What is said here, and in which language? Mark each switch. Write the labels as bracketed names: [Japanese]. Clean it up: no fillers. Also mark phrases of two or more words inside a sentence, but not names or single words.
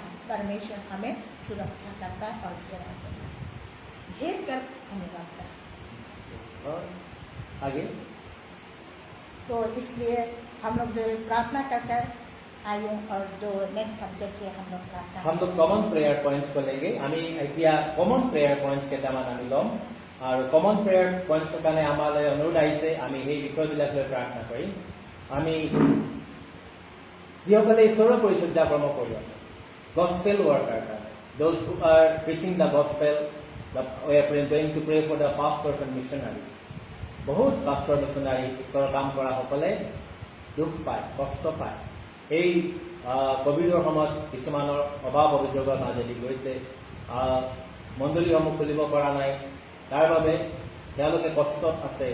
[Hindi] परमेश्वर हमें सुरक्षा करता है और घेरा देता है, घेर कर हमें रखता है। और आगे तो इसलिए हम लोग जो प्रार्थना करते हैं, आइए और जो [English] next subject [Hindi] है हम लोग [English] common prayer points [Hindi] को लेंगे। [Assamese] আমি এতিয়া [English] common prayer points [Assamese] কেইটামান আমি ল'ম, আৰু [English] common prayer [Assamese] পয়েন্টছৰ কাৰণে আমালৈ অনুৰোধ আহিছে, আমি সেই বিষয়বিলাক লৈ প্ৰাৰ্থনা কৰিম। আমি যিসকলে ঈশ্বৰৰ পৰিচৰ্যা কৰ্ম কৰি আছে, [English] gospel worker [Assamese] কাৰণে, [English] those who are preaching the gospel, we are going to pray for the pastors and missionaries। [Assamese] বহুত পাষ্টৰ মিছনাৰী ঈশ্বৰৰ কাম কৰা সকলে দুখ পায়, কষ্ট পায়। এই কোভিডৰ সময়ত কিছুমানৰ অভাৱ অভিযোগৰ মাজেদি গৈছে, মণ্ডলীসমূহ খুলিব পৰা নাই, তাৰ বাবে তেওঁলোকে কষ্টত আছে।